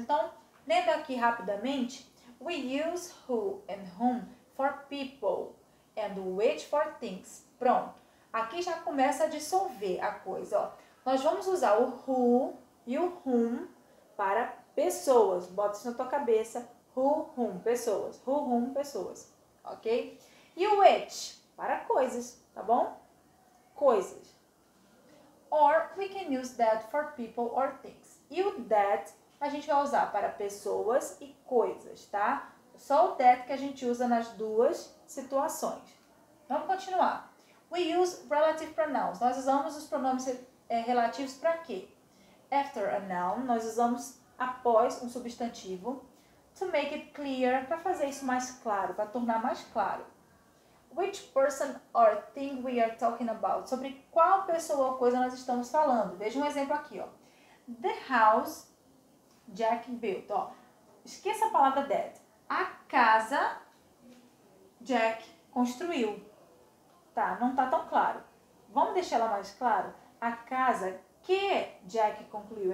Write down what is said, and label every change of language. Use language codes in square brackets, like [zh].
[pt] Então, lendo aqui rapidamente, [en] we use who and whom for people and which for things. [pt] Pronto. Aqui já começa a dissolver a coisa, ó. Nós vamos usar o who e o whom para pessoas. Bota isso na tua cabeça. Who, whom, pessoas. Who, whom, pessoas. Ok? E o which para coisas, tá bom? Coisas. [en] Or we can use that for people or things. [pt] E o that a gente vai usar para pessoas e coisas, tá? Só o that que a gente usa nas duas situações. Vamos continuar. [en] We use relative pronouns. [pt] Nós usamos os pronomes relativos para quê? [en] After a noun, [pt] nós usamos após um substantivo. [en] To make it clear, [pt] para fazer isso mais claro, para tornar mais claro. [en] Which person or thing we are talking about? [pt] Sobre qual pessoa ou coisa nós estamos falando. Veja um exemplo aqui, ó. [en] The house Jack built. [pt] Ó, esqueça a palavra that. A casa Jack construiu. Tá, não tá tão claro. Vamos deixar ela mais claro? A casa que Jack concluiu.